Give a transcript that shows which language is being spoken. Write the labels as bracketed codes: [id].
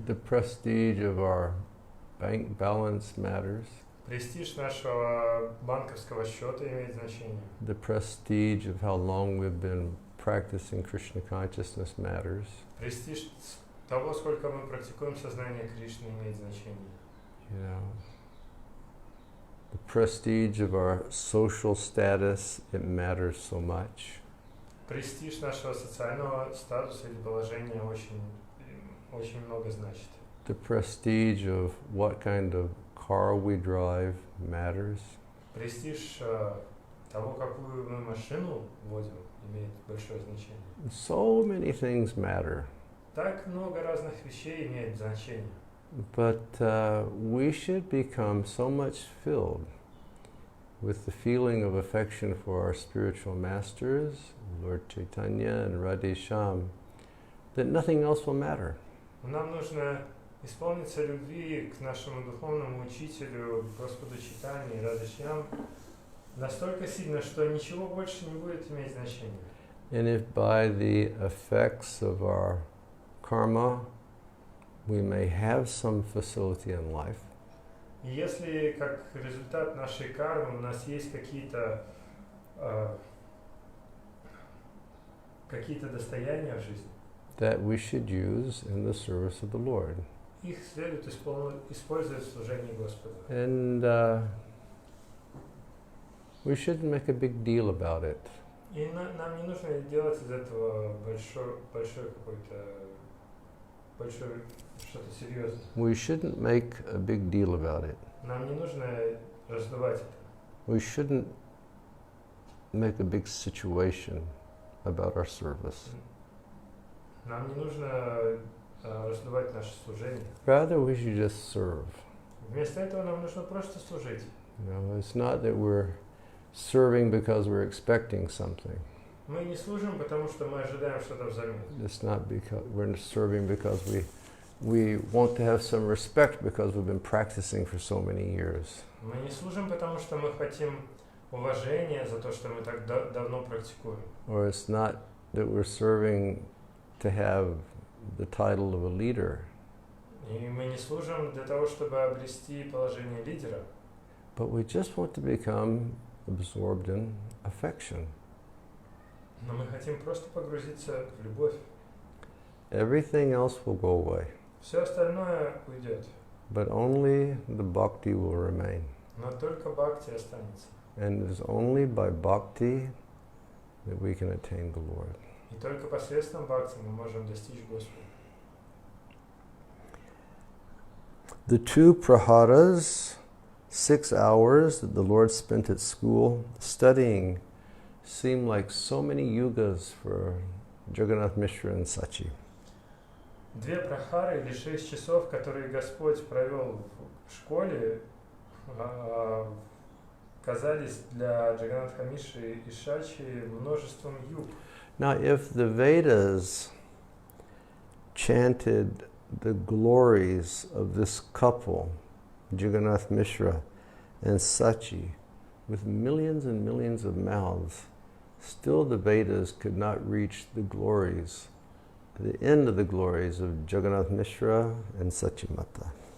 [en] The prestige of our bank balance matters. [ru] Престиж нашего банковского счета имеет значение. [en] The prestige of how long we've been practicing Krishna consciousness matters. [ru] Престиж того, сколько мы практикуем сознание Кришны, имеет значение. [en] You know, the prestige of our social status, it matters so much. [ru] Престиж нашего социального статуса или положения очень много значит. [en] The prestige of what kind of car we drive matters. [ru] Престиж того, какую мы машину водим, имеет большое значение. [en] So many things matter. [ru] Так много разных вещей имеет значение. [en] But we should become so much filled with the feeling of affection for our spiritual masters, Lord Chaitanya and Radhesham, that nothing else will matter. [ru] Нам нужно исполниться любви к нашему духовному учителю, Господу Чайтанье и Радхешьям, настолько сильно, что ничего больше не будет иметь значения. [en] And if by the effects of our karma we may have some facility in life, [ru] И если как результат нашей кармы у нас есть какие-то достояния в жизни, [en] that we should use in the service of the Lord. [ru] их следует использовать в служении Господу. [en] And we shouldn't make a big deal about it. [ru] И нам не нужно делать из этого большое что-то серьезное. [en] We shouldn't make a big deal about it. [ru] Нам не нужно раздувать это. [en] We shouldn't make a big situation about our service. [ru] Нам не нужно раздувать наше служение. [en] Rather, we should just serve. [ru] Вместо этого нам нужно просто служить. [en] You know, it's not that we're serving because we're expecting something. [ru] Мы не служим, потому что мы ожидаем что-то взамен. [en] It's not because we're serving because we want to have some respect because we've been practicing for so many years. [ru] Мы не служим, потому что мы хотим уважения за то, что мы так давно практикуем. [en] Or it's not that we're serving to have the title of a leader. [ru] И мы не служим для того, чтобы обрести положение лидера. [en] But we just want to become absorbed in affection. [ru] Но мы хотим просто погрузиться в любовь. [en] Everything else will go away, [ru] Все остальное уйдет. [en] but only the bhakti will remain. [ru] Но только бхакти останется. [en] And it is only by bhakti that we can attain the Lord. [ru] И только посредством бхакти мы можем достичь Господа. [en] The two praharas, 6 hours that the Lord spent at school studying, seem like so many yugas for Jagannath Mishra and Sachi. [ru] Две прахары или 6 часов, которые Господь провел в школе, казались для Джаганатха Мишры и Шачи множеством юг. [en] Now, if the Vedas chanted the glories of this couple, Jagannath Mishra and Sachi, with millions and millions of mouths, still the Vedas could not reach the glories, the end of the glories of Jagannath Mishra and Sachimata.